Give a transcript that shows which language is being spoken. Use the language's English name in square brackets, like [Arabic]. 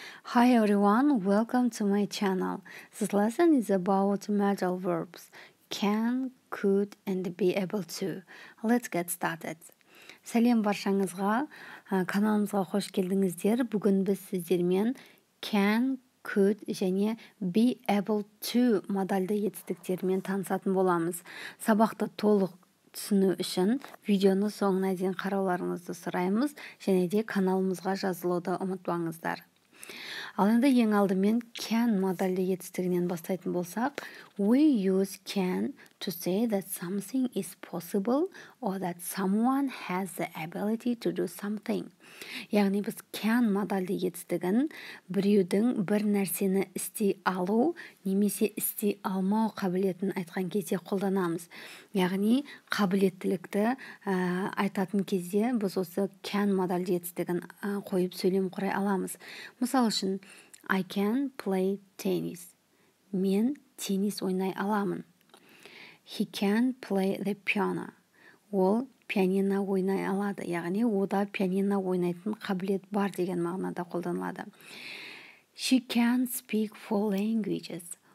[English] Hi everyone, welcome to my channel. This lesson is about modal verbs can, could, and be able to. Let's get started. [Kazakh] Сәлем баршаңызға, каналымызға қош келдіңіздер. Бүгін біз сіздермен can, could және be able to модальды етістіктермен танысатын боламыз. Сабақты толық түсіну үшін видеоны соңына дейін қарауларыңызды сұраймыз, және де каналымызға жазылуды ұмытпаңыздар. Ал енді ең алдымен can модальды етістігінен бастайтын болсақ, [English] we use can to say that something is possible or that someone has the ability to do something. [Kazakh] Яғни біз can модальды етістігін біреудің бір нәрсені істей алу немесе істей алмау қабілетін айтқан кезде қолданамыз. Яғни қабілеттілікті айтатын кезде біз осы can модальды етістігін қойып сөйлем құрай аламыз. Мысал үшін, [English] I can play tennis. [Kazakh] Мен теннис ойнай аламын. [English] He can play the piano. [Kazakh] Ол пианино ойнай алады. Яғни ода пианино ойнайтын қабілет бар деген мағынада қолданылады. [English] She can speak 4 languages.